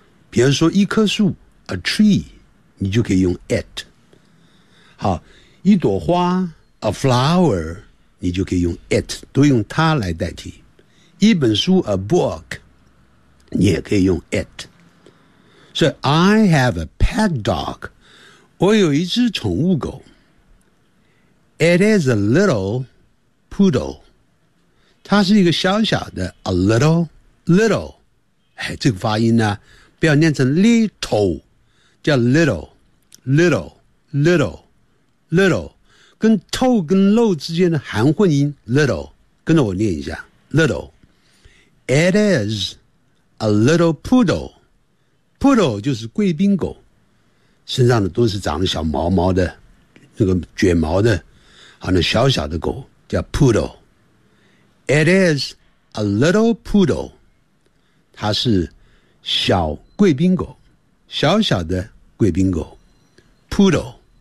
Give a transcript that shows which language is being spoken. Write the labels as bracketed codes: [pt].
[zh] 比如说一棵树 a tree， 你就可以用 it。好，一朵花 a flower，你就可以用 it， 都用它来代替。一本书 a book， 你也可以用 it。 [en] So I have a pet dog， [zh] 我有一只宠物狗。 [en] It is a little poodle， [zh] 它是一个小小的 a little little， 哎，这个发音呢，不要念成 little， 叫 little little little little， 跟 to 跟 lo 之间的含混音 little， 跟着我念一下 little。 [en] It is a little poodle。 [zh] Poodle 就是贵宾狗，身上的都是长得小毛毛的，那个卷毛的，好像小小的狗叫 Poodle。 [en] It is a little poodle， [zh] 它是小贵宾狗，小小的贵宾狗 Poodle。